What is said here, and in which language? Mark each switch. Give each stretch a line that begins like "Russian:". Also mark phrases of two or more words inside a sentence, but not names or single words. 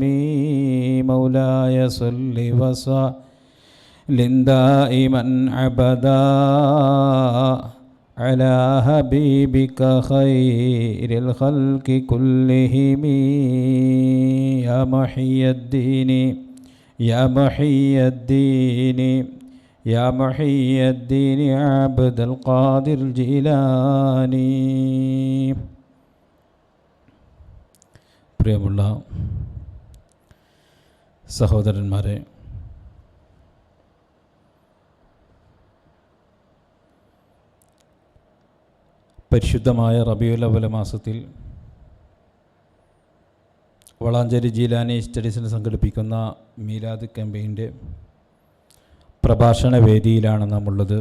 Arabic: مولاي صل وسلم دائما أبدا على حبيبك خير الخلق كلهم. يا محي الدين يا محي الدين يا محي الدين عبد القادر الجيلاني.
Malayalam: പ്രിയമുള്ള സഹോദരന്മാരെ, പരിശുദ്ധമായ റബീഉൽ അവ്വൽ മാസത്തിൽ വളാഞ്ചേരി ജീലാനി സ്റ്റഡീസിന് സംഘടിപ്പിക്കുന്ന മീലാദ് ക്യാമ്പയിൻ്റെ പ്രഭാഷണ വേദിയിലാണ് നാം ഉള്ളത്.